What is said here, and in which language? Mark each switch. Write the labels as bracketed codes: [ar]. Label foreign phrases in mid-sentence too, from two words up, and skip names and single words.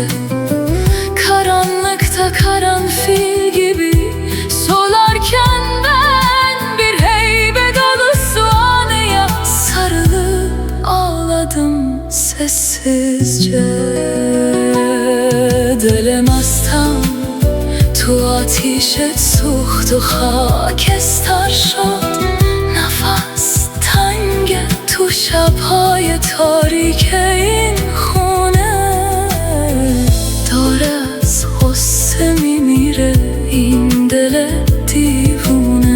[tr] Karanlıkta karanfil gibi solarken ben bir heybe dolusu anıya sarılıp ağladım sessizce. [fa] دلم ازتم تو آتیشت سوخت و خاکستر شد. نفس تنگ تو شبهای تاریک این خونه، داره از غصه میمیره این دل دیوونه.